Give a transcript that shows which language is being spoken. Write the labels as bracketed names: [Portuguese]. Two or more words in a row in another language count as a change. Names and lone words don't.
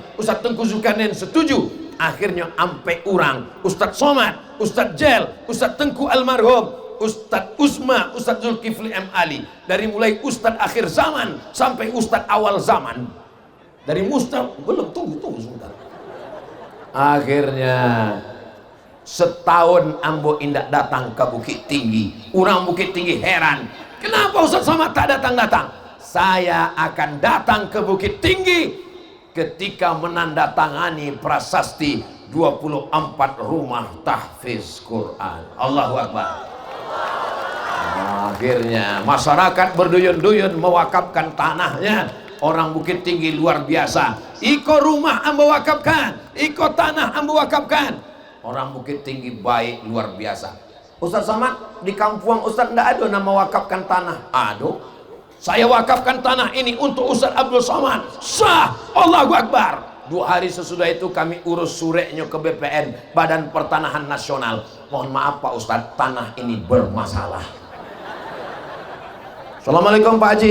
[Indonesian] Ustadz Tengku Zulkarnain setuju. Akhirnya ampe urang Ustadz Somad, Ustadz Jel, Ustadz Tengku almarhum, Ustadz Usma, Ustadz Zulkifli M. Ali. Dari mulai Ustadz akhir zaman sampai Ustadz awal zaman. Dari Ustadz, belum, tunggu sebentar. [Minangkabau] Akhirnya setahun ambo indak datang ke Bukit Tinggi. Urang Bukit Tinggi heran, [Indonesian] kenapa Ustadz Somad tak datang-datang? Saya akan datang ke Bukit Tinggi ketika menandatangani prasasti 24 rumah tahfiz Quran. Allahu Akbar. Akhirnya masyarakat berduyun-duyun mewakafkan tanahnya. Orang Bukit Tinggi luar biasa. [Minangkabau] Iko rumah ambo wakafkan, iko tanah ambo wakafkan. [Indonesian] Orang Bukit Tinggi baik luar biasa. Ustaz Somad, di kampung Ustaz ndak ada nama wakafkan tanah. Aduh, saya wakafkan tanah ini untuk Ustaz Abdul Somad. Sah, Allahu Akbar. 2 hari sesudah itu kami urus sureknya ke BPN, Badan Pertanahan Nasional. Mohon maaf Pak Ustaz, tanah ini bermasalah. Assalamualaikum Pak Haji.